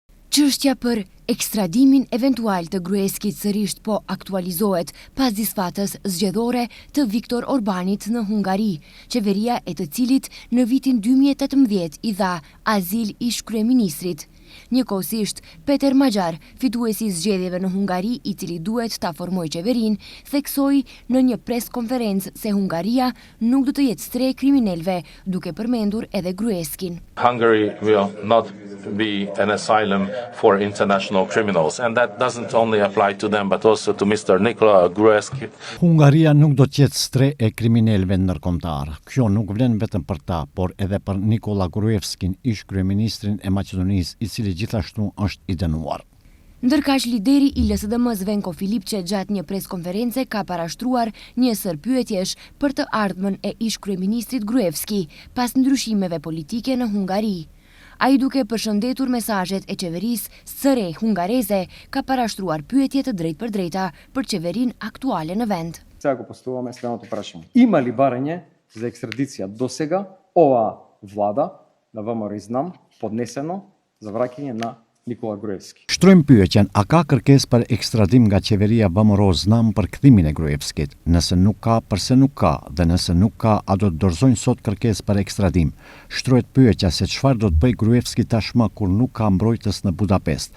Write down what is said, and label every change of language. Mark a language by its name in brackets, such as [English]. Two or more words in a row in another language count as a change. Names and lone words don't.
[Albanian] Çështja për ekstradimin eventual të Gruevskit sërish po aktualizohet pas disfatës zgjedhore të Viktor Orbanit në Hungari, qeveria e të cilit në vitin 2018 i dha azil ish kryeministrit. Njëkohësisht, Peter Magjar, fituesi i zgjedhjeve në Hungari, i cili duhet ta formojë qeverinë, theksoi në një preskonferencë se Hungaria nuk do të jetë stre kriminalëve, duke përmendur edhe Gruevskin. [English] Hungary will not be an asylum for international criminals, and that doesn't only apply to them but also to Mr. Nikola Gruevski. [Albanian] Hungaria nuk do të jetë stre e kriminalëve ndërkombëtar. Kjo nuk vlen vetëm për ta, por edhe për Nikola Gruevskin, ish kryeministrin e Maqedonisë, i cili gjithashtu është i dënuar. Ndërkaq lideri i LSDM-s Venko Filipçe gjatë një preskonference ka parashtruar një sër pyetjesh për të ardhmen e ish kryeministrit Gruevski pas ndryshimeve politike në Hungari. Ai duke përshëndetur mesazhet e qeverisë së re hungareze, ka parashtruar pyetje të drejtpërdrejta për qeverinë aktuale në vend. [Macedonian] Сега го поставяме следното прашање. Има ли барање за екстрадиција досега ова влада на ВМРО знам поднесено за враќање на Nikola Gruevski? [Albanian] Shtrojmë pyetjen, a ka kërkesë për ekstradim nga qeveria VMRO znam për kthimin e Gruevskit? Nëse nuk ka, pse nuk ka? Dhe nëse nuk ka, a do të dorëzojnë sot kërkesë për ekstradim? Shtrohet pyetja se çfarë do të bëjë Gruevski tashmë kur nuk ka mbrojtës në Budapest?